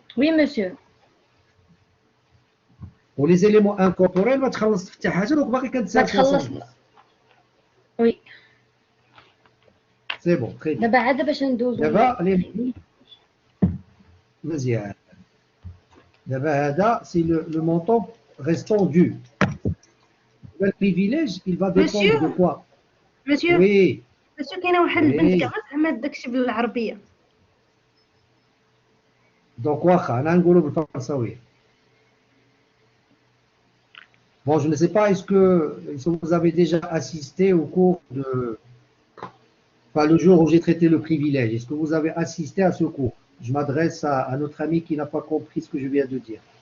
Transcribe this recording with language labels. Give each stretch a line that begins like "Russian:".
French: وي مسيو.
Arabic: ولي زيليمون انكوربوريل ما تخلصت حتى حاجه، دونك باقي ما كنتسال في تخلص. وي
French: C'est bon, très bien.
Arabic: دابا عاد باش ندوزو دابا les مزيان. دابا هذا
French: c'est le montant restant dû. Le privilège, il va dépendre de quoi? مسيو Oui,
Arabic: مسيو كاينه واحد البنت
French: oui.
Arabic: كاع ما فهمات داكشي بالعربيه. Donc واخا انا نقولوا بالفرنساويه.
French: Bon, je ne sais pas, est-ce que vous avez déjà assisté au cours de, enfin, le jour où j'ai traité le privilège, est-ce que vous avez assisté à ce cours? Je m'adresse à notre ami qui n'a pas compris ce que je viens de dire.